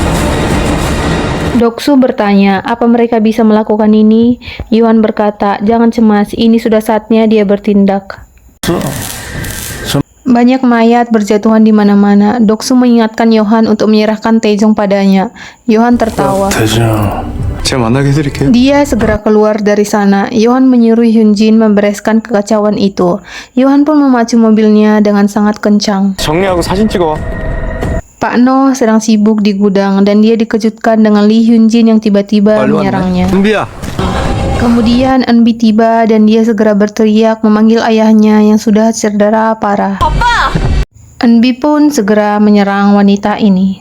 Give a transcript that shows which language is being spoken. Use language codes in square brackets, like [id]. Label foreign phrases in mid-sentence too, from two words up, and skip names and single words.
[id] Doksu bertanya, apa mereka bisa melakukan ini? Yohan berkata, jangan cemas, ini sudah saatnya dia bertindak. Banyak mayat berjatuhan di mana-mana. Doksu mengingatkan Yohan untuk menyerahkan Taejong padanya. Yohan tertawa. [ko] 제가 만나게 해드릴게요. [id] Dia segera keluar dari sana. Yohan menyuruh Hyunjin membereskan kekacauan itu. Yohan pun memacu mobilnya dengan sangat kencang. [ko] 정리하고 사진 찍어. [id] Pak Noh sedang sibuk di gudang dan dia dikejutkan dengan Lee Hyunjin yang tiba-tiba menyerangnya. [ko] 은비야. [id] Kemudian Eunbi tiba dan dia segera berteriak memanggil ayahnya yang sudah cedera parah. Eunbi pun segera menyerang wanita ini.